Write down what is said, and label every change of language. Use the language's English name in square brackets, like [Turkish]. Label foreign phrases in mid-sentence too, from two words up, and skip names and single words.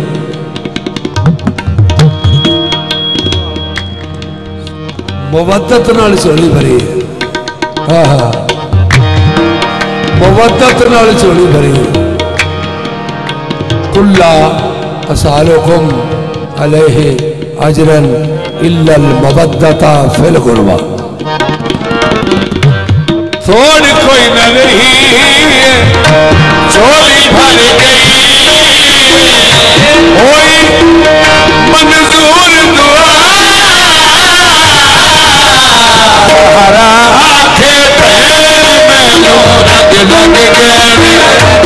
[Punjabi] مودت نال جھولی بھری. ہاں ہاں مودت نال جھولی بھری. [Arabic] قل لا أسألكم عليه أجرا إلا المودة في القربى. [Punjabi] تھوڑ کوئی نہ رہی جھولی بھر گئی. ہوئی منظور دعا ہرا آکھے مینوں رنگ لگ گئے.